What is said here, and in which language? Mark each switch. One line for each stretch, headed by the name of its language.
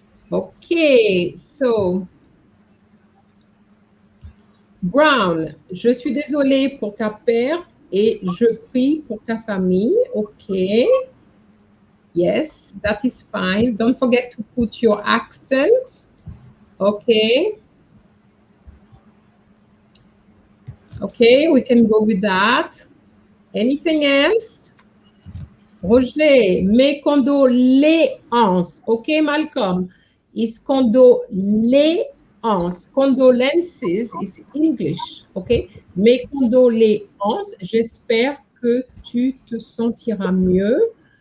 English: Okay, so
French: Brown, je suis désolée pour ta perte et je prie pour ta famille.
English: Okay. Yes, that is fine. Don't forget to put your accent. Okay. Okay, we can go with that. Anything else?
French: Roger, mes condoléances.
English: Okay, Malcolm. Is condoléances. Condolences is English.
French: Okay. Mes condoléances. J'espère que tu te sentiras mieux.